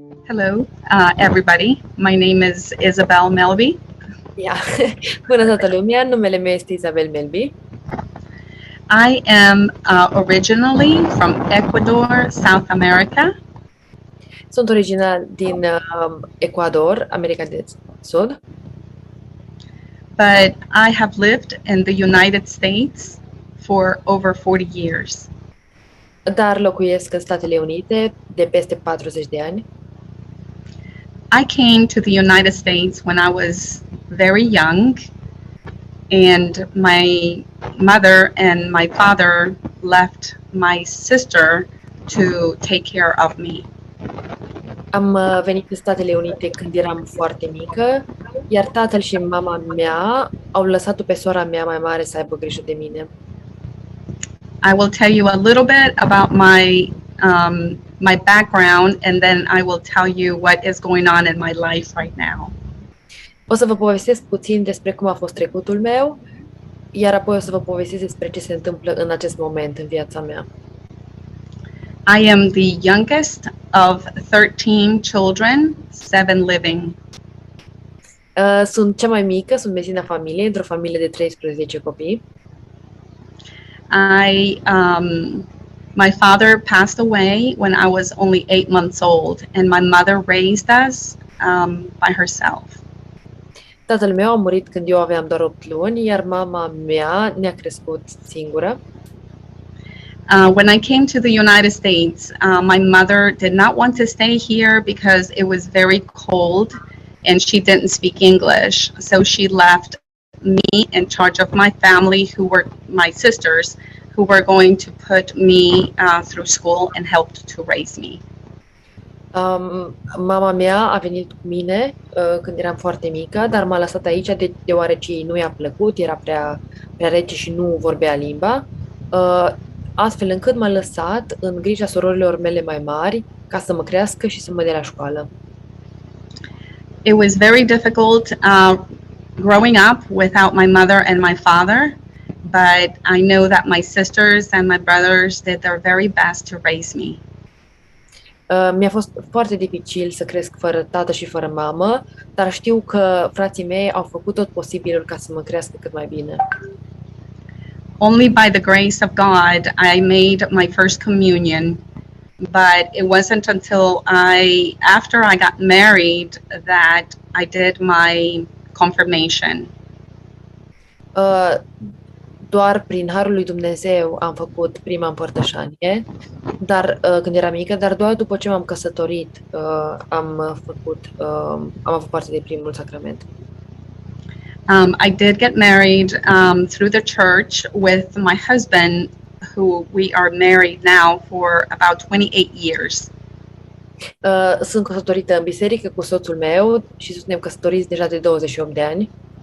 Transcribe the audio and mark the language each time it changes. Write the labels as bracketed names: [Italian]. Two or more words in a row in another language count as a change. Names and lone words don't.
[English] Hello, everybody. My name is Isabel Melby. Yeah. [Romanian] Bună toată lumea, numele meu este Isabel Melby. [English] I am originally from Ecuador, South America. [Romanian] Sunt original din Ecuador, America de Sud. [English] But I have lived in the United States for over 40 years. [Romanian] Dar locuiesc în Statele Unite de peste 40 de ani. [English] I came to the United States when I was very young, and my mother and my father left my sister to take care of me. [Romanian] Am venit în Statele Unite când eram foarte mică, iar tatăl și mama mea au lăsat-o pe sora mea mai mare să aibă grijă de mine. [English] I will tell you a little bit about my background, and then I will tell you what is going on in my life right now. [Romanian] O să vă povestesc puțin despre cum a fost trecutul meu, iar apoi o să vă povestesc despre ce se întâmplă în acest moment în viața mea. [English] I am the youngest of 13 children, 7 living. [Romanian] Sunt cea mai mică, sunt vecina familiei, într-o familie de 13 copii. [English] My father passed away when I was only 8 months old, and my mother raised us by herself. [Romanian] Tatăl meu a murit când eu aveam doar 8 luni, iar mama mea ne-a crescut singură. [English] When I came to the United States, my mother did not want to stay here because it was very cold and she didn't speak English. So she left me in charge of my family, who were my sisters, who were going to put me through school and helped to raise me. [Romanian] Mama mea a venit cu mine când eram foarte mică, dar m-a lăsat aici deoarece nu i-a plăcut, era prea rece și nu vorbea limba, astfel încât m-a lăsat în grija sororilor mele mai mari ca să mă crească și să mă dea la școală. [English] It was very difficult growing up without my mother and my father, but I know that my sisters and my brothers did their very best to raise me. [Romanian] Mi-a fost foarte dificil să cresc fără tată și fără mamă, dar știu că frații mei au făcut tot posibilul ca să mă crească cât mai bine. [English] Only by the grace of God I made my first communion, but it wasn't until after I got married that I did my confirmation. [Romanian] Doar prin harul lui Dumnezeu am făcut prima împărtășanie, dar când eram mică, dar doar după ce m-am căsătorit am avut parte de primul sacrament. [English] I did get married through the church with my husband, who we are married now for about 28 years. [Romanian] Sunt căsătorită în biserică cu soțul meu și suntem căsătoriți deja de 28 de ani.